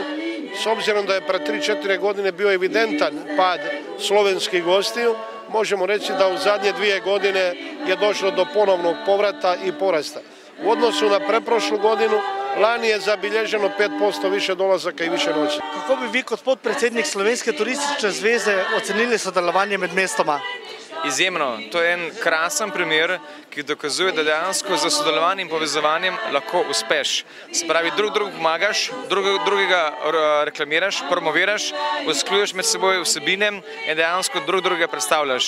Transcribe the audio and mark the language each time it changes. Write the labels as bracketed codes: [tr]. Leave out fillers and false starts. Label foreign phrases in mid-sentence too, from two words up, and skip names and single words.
[hr] S obzirom da je pred 3-4 godine bio evidentan pad slovenskih gostiju, možemo reći da u zadnje 2 godine je došlo do ponovnog povrata i porasta. U odnosu na preprošlu godinu, lani je zabilježeno 5% više dolazaka i više noći. [sl] Kako bi vi kot podpredsednik Slovenske turistične zveze ocenili sodelovanje med mestoma? Izjemno. To je en krasen primer, ki dokazuje, da dejansko z sodelovanjem in povezovanjem lahko uspeš. Se pravi, drug pomagaš, drugega reklamiraš, promoviraš, usklajuješ med seboj vsebine in dejansko drugega predstavljaš.